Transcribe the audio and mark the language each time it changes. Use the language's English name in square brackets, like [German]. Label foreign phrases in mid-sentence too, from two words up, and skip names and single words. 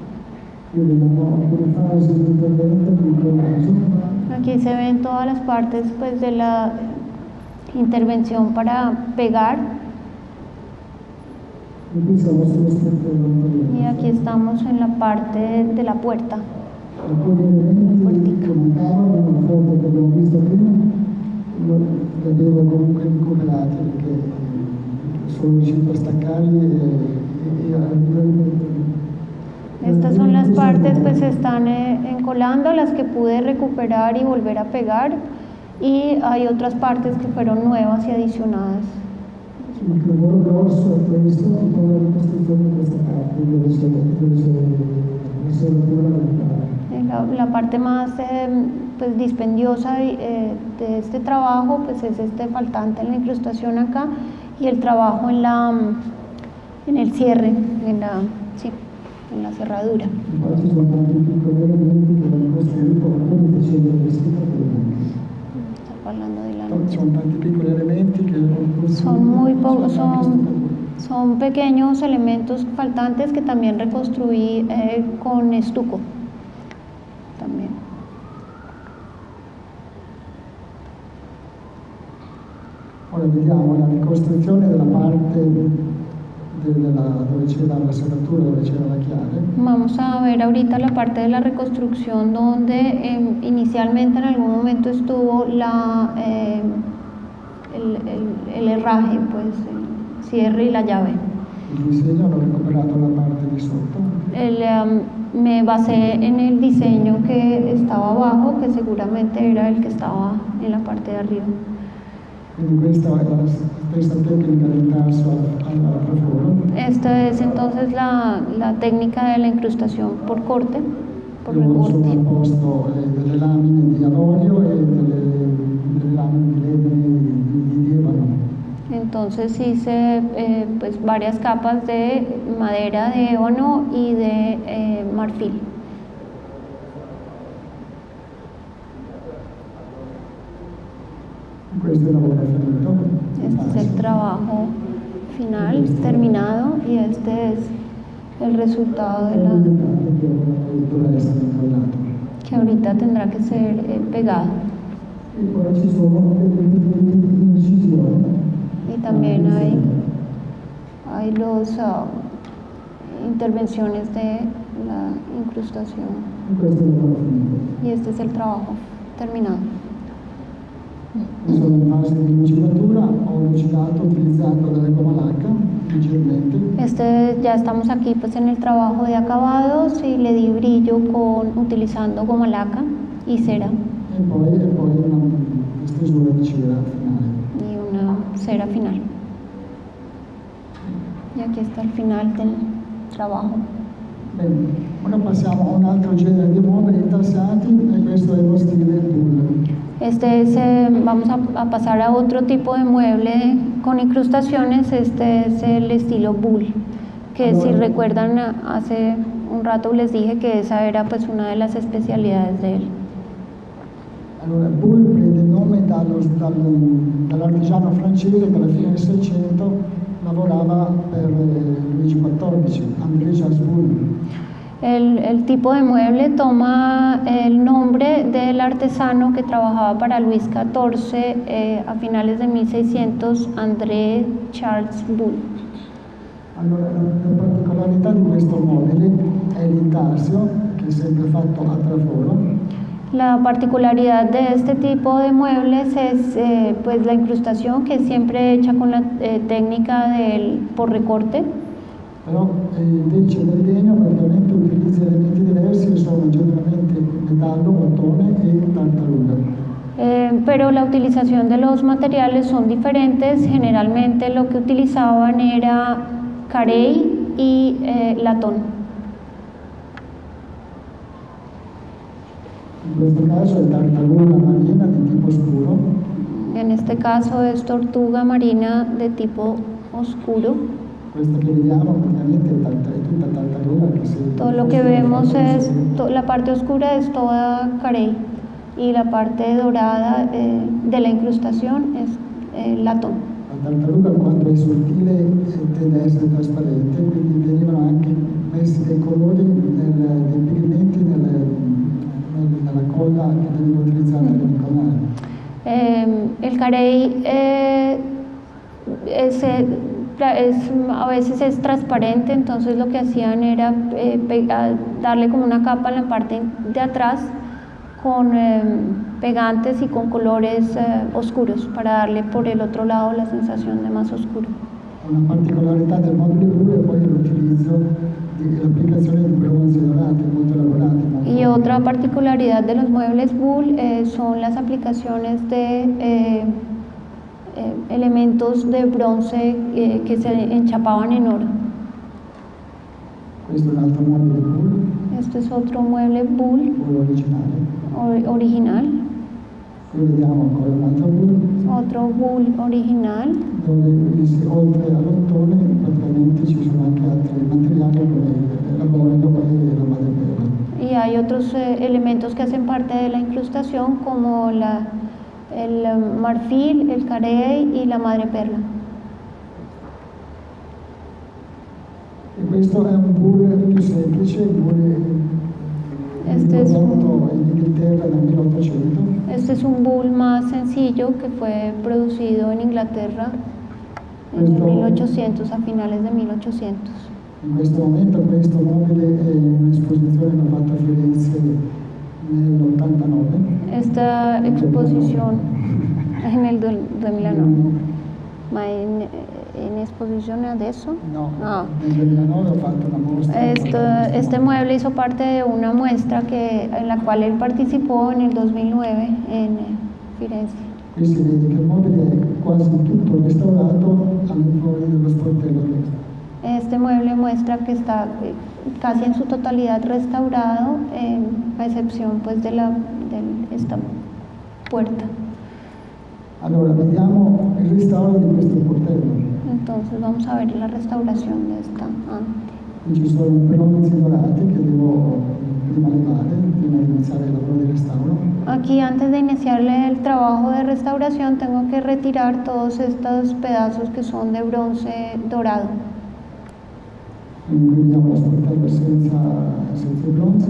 [Italian] Quindi abbiamo alcune fasi di intervento di incollaggio. [Spanish] Aquí se ven todas las partes pues, de la intervención para pegar [Italian] E qui siamo sullo struttura. [Spanish] y aquí estamos en la parte de la puerta. [Italian] Alcuni elementi che mancavano nella foto che abbiamo visto prima, io li avevo comunque incollati perché sono riuscito a staccarli e a rimetterli. [Spanish] Estas son las partes pues se están encolando, las que pude recuperar y volver a pegar, y hay otras partes que fueron nuevas y adicionadas. [Italian] Il lavoro grosso è questo, e poi la ricostruzione di questa parte dove c'è [Spanish] La parte más pues, dispendiosa de este trabajo pues, es este faltante en la incrustación acá y el trabajo en el cierre, en la cerradura. [Italian] Poi ci sono tanti piccoli elementi che vanno costruiti, alcuni facendo il vestito prima. [Spanish] Está hablando de la [Italian] Sono tanti piccoli elementi che [Spanish] Son muy pocos, son pequeños elementos faltantes que también reconstruí con estuco. También. [Italian] Ora vediamo la ricostruzione della parte dove c'era la serratura, dove c'era la chiave. [Spanish] Vamos a ver ahorita la parte de la reconstrucción donde inicialmente en algún momento estuvo el herraje, pues el cierre y la llave. [Italian] Il disegno hanno recuperato la parte di sotto. [Spanish] Me basé en el diseño que estaba abajo, que seguramente era el que estaba en la parte de arriba. [Italian] Quindi questa è la stessa tecnica del tasso al traforo. [Spanish] Esta es entonces la técnica de la incrustación por corte, por [Italian] Io ho [Spanish] recorte. [Italian] sovrapposto delle lamine di avorio e delle lamine di legno di ebano. [Spanish] Entonces hice pues varias capas de madera de ébano y de marfil. [Italian] Questo è il lavoro finito. [Spanish] Este es el trabajo final, terminado, y este es el resultado [Italian] Dovrà essere incollato. [Spanish] que ahorita tendrá que ser pegado. [Italian] E poi ci sono delle incisioni. [Spanish] Y también hay los intervenciones de la incrustación. [Italian] E questo è il lavoro finito. [Spanish] Y este es el trabajo terminado. [Italian] Sono in fase di lucidatura, ho lucidato utilizzando delle gomma lacca leggermente. [Spanish] Ya estamos aquí pues en el trabajo de acabados y le di brillo utilizando goma laca y cera [Italian] E poi una stesura di cera finale. [Spanish] y una cera final. Y aquí está el final del trabajo. [Italian] Bene, ora passiamo a un altro genere di mobili intarsati e questo è lo stile bull. [Spanish] Vamos a pasar a otro tipo de mueble con incrustaciones. Este es el estilo bull, que si recuerdan hace un rato les dije que esa era pues una de las especialidades de él. [Italian] Allora, bull prende il nome dall'artigiano francese che alla fine del 600 lavorava per Luigi XIV, André-Charles Bull. [Spanish] El tipo de mueble toma el nombre del artesano que trabajaba para Luis XIV a finales de 1600, André Charles Bull. [Italian] Allora, la particolarità di questo mobile è l'intarsio, che è sempre fatto a traforo. [Spanish] La particularidad de este tipo de muebles es pues la incrustación, que es siempre hecha con la técnica por recorte. [Italian] Però invece del legno praticamente utilizza elementi diversi che sono generalmente metallo, ottone e tartaruga. [Spanish] Pero la utilización de los materiales son diferentes. Generalmente lo que utilizaban era carey y latón. [Italian] In questo caso è tartaruga marina di tipo scuro, [Spanish] En este caso es tortuga marina de tipo oscuro. [Italian] questo che vediamo praticamente è tutta tartaruga che si... [Spanish] Todo lo que vemos es, la parte oscura es toda carey y la parte dorada de la incrustación es latón. [Italian] La tartaruga quando è sottile tende a essere trasparente, quindi venivano anche messi dei colori, dei pigmenti nella colla che veniva utilizzata per incolare. [Spanish] El carey a veces es transparente, entonces lo que hacían era darle como una capa en la parte de atrás con pegantes y con colores oscuros para darle por el otro lado la sensación de más oscuro. [Italian] Una particolarità del mobile blu è poi l'utilizzo dell'applicazione di bronzi dorati molto elaborati. [Spanish] Y otra particularidad de los muebles Bull son las aplicaciones de elementos de bronce que se enchapaban en oro. [Italian] Questo è un altro mobile blu, [Spanish] Este es otro mueble Bull [Italian] quello originale. [Spanish] original, [Italian] Qui vediamo ancora un altro blu, [Spanish] otro Bull original, [Italian] dove oltre all'ottone praticamente ci sono anche altri materiali come l'avorio e la madrepera. [Spanish] y hay otros elementos que hacen parte de la incrustación como el marfil, el carey y la madreperla. [Italian] E questo è un bull più semplice, il bull prodotto in Inghilterra nel 1800. [Spanish] Este es un bull más sencillo que fue producido en Inglaterra en el 1800, a finales de 1800. [Italian] In questo momento questo mobile è un'esposizione che ho fatto a Firenze nell'89. [Spanish] Esta exposición en el 2009, ma en exposición de eso. [Italian] No, Ah. nel 2009 ho fatto una mostra. [Spanish] Este mueble hizo parte de una muestra en la cual él participó en el 2009 en Firenze. [Italian] Qui si vede che il mobile è quasi tutto restaurato all'infuori dello sportello all'estero. [Spanish] Este mueble muestra que está casi en su totalidad restaurado, a excepción pues de esta puerta. [Italian] Allora, vediamo il restauro di questo sportello. [Spanish] Entonces vamos a ver la restauración de esta ante. [Italian] Qui ci sono bronzi dorati che devo prima levare, prima di iniziare il lavoro di restauro. [Spanish] Aquí antes de iniciarle el trabajo de restauración tengo que retirar todos estos pedazos que son de bronce dorado. [Italian] Quindi qui vediamo lo sportello senza i bronzi.